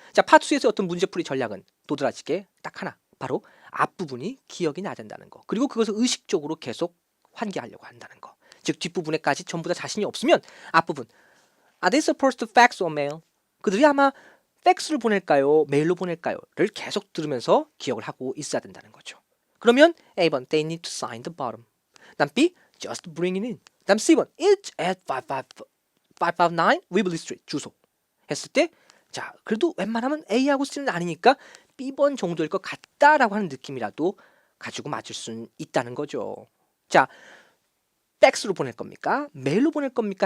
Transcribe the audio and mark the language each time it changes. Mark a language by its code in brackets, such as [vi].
[ko] 자, 파트 2에서 어떤 문제풀이 전략은 도드라지게 딱 하나. 바로 앞부분이 기억이 나야 된다는 거. 그리고 그것을 의식적으로 계속 환기하려고 한다는 거. 즉 뒷부분에까지 전부 다 자신이 없으면 앞부분 [en] Are they supposed to fax or mail? [ko] 그들이 아마 팩스를 보낼까요? 메일로 보낼까요?를 계속 들으면서 기억을 하고 있어야 된다는 거죠. 그러면 A번 [en] They need to sign the bottom. [ko] 다음 B [en] Just bring it in. [ko] 다음 C번 [en] It's at 559 Waverly Street [ko] 주소 했을 때 자, 그래도 웬만하면 A하고 C는 아니니까 B번 정도일 것 같다라고 하는 느낌이라도 가지고 맞출 수는 있다는 거죠. 자, 팩스로 보낼 겁니까? 메일로 보낼 겁니까?